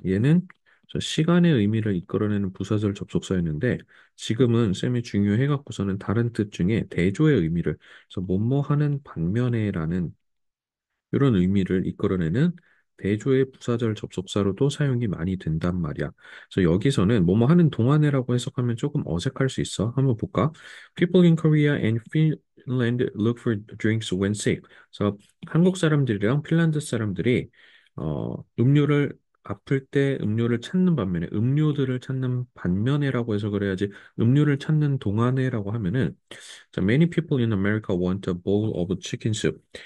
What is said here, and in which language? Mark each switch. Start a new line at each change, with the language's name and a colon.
Korean: 얘는 저 시간의 의미를 이끌어내는 부사절 접속사였는데 지금은 쌤이 중요해갖고서는 다른 뜻 중에 대조의 의미를 그래서 뭐뭐 하는 반면에라는 이런 의미를 이끌어내는 대조의 부사절 접속사로도 사용이 많이 된단 말이야. 그래서 여기서는 뭐뭐 하는 동안에라고 해석하면 조금 어색할 수 있어. 한번 볼까?
English: People in Korea and Finland look for drinks when sick.
Korean: 그래서 한국 사람들이랑 핀란드 사람들이 음료를 아플 때 음료를 찾는 반면에 음료들을 찾는 반면에라고 해서 그래야지 음료를 찾는 동안에라고 하면은 자,
English: many people in America want a bowl of chicken soup.